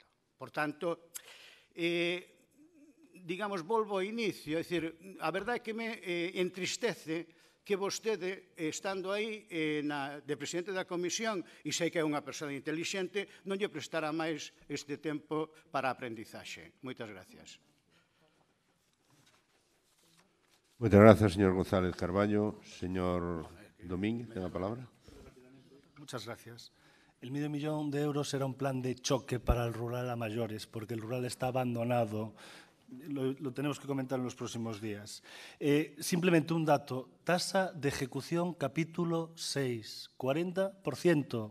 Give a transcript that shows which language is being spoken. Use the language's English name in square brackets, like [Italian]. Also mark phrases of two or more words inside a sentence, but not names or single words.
[Galician] Por tanto, digamos, volvo ao inicio, é dicir, a verdade é que me entristece que vostede, estando aí de presidente da comisión, e sei que é unha persoa intelixente, non lle prestará máis este tempo para a aprendizaxe. Moitas gracias. Moitas gracias, señor González Carballo. Señor Domínguez, ten a palabra. [Spanish] Muchas gracias. El medio millón de euros era un plan de choque para el rural a mayores, porque el rural está abandonado. Lo tenemos que comentar en los próximos días. Simplemente un dato. Tasa de ejecución capítulo 6, 40%.